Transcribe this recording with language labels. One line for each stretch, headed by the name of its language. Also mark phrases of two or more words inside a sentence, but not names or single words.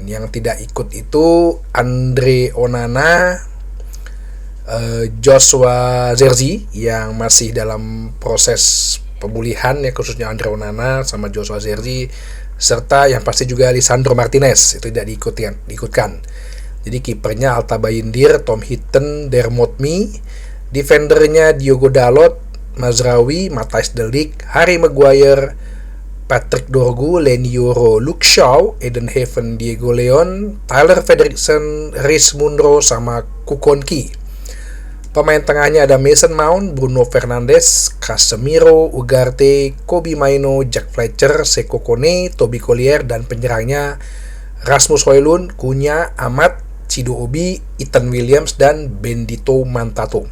Indonesian: Yang tidak ikut itu Andre Onana, Joshua Zirkzee yang masih dalam proses pemulihan ya, khususnya Andre Onana sama Joshua Zirkzee, serta yang pasti juga Lisandro Martinez itu tidak diikutkan. Jadi kipernya Alta Bayindir, Tom Heaton, Dermot Mee, defendernya Diogo Dalot, Mazraoui, Matthijs de Ligt, Harry Maguire, Patrick Dorgu, Leny Yoro, Luke Shaw, Eden Haven, Diego Leon, Tyler Frederiksen, Reece Munro, sama Kukonki. Pemain tengahnya ada Mason Mount, Bruno Fernandes, Casemiro, Ugarte, Kobbie Mainoo, Jack Fletcher, Seko Kone, Toby Collier, dan penyerangnya Rasmus Højlund, Cunha, Amat, Chido Obi, Ethan Williams, dan Bendito Mantato.